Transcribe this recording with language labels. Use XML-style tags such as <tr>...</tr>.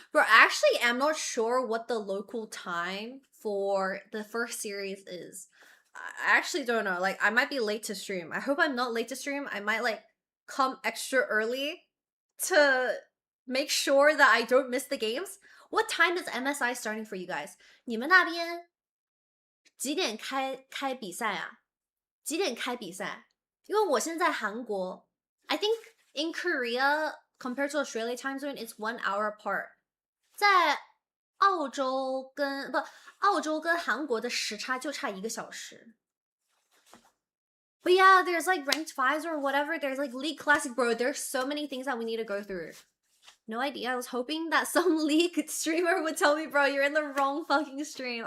<en>Bro, actually, I'm not sure what the local time for the first series is. I actually don't know. Like, I might be late to stream. I hope I'm not late to stream. I might, like, come extra early to make sure that I don't miss the games. What time is MSI starting for you guys?</en> <zh>你们那边几点开比赛啊？几点开比赛？因为我现在韩国</zh> <en>I think in Korea compared to Australia time zone, it's 1 hour apart.</en> <zh>在澳洲跟韩国的时差就差1个小时。</zh> <en>But yeah, there's like ranked fives or whatever. There's like League Classic, bro. There's so many things that we need to go through. No idea. I was hoping that some League streamer would tell me, bro, you're in the wrong fucking stream.</en>